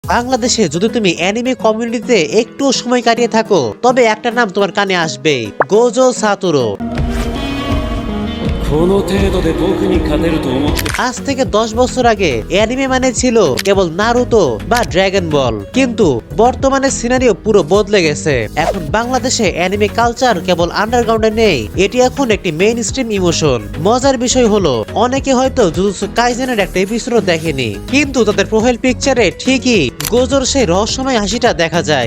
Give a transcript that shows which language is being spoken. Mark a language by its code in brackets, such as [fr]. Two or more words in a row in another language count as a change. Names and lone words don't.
[bn] বাংলাদেশে যদি তুমি অ্যানিমে কমিউনিটিতে একটু সময় কাটিয়ে থাকো তবে একটা নাম তোমার কানে আসবে, গোজো সাতোরু। [ja] この程度で僕に勝てると思って [bn] আজ থেকে 10 বছর আগে অ্যানিমে মানে ছিল কেবল নারুতো বা ড্রাগন বল, কিন্তু বর্তমানে সিনারিও পুরো বদলে গেছে। এখন বাংলাদেশে অ্যানিমে কালচার কেবল আন্ডারগ্রাউন্ডে নেই, এটি এখন একটি [en] main stream [bn] ইমোশন। মজার বিষয় হলো অনেকে হয়তো জুজুৎসু কাইজেনের একটা এপিসোড দেখেনি, কিন্তু তাদের [en] profile picture [bn] ঠিকই গোজোর সেই রহস্যময় হাসিটা দেখা যায়।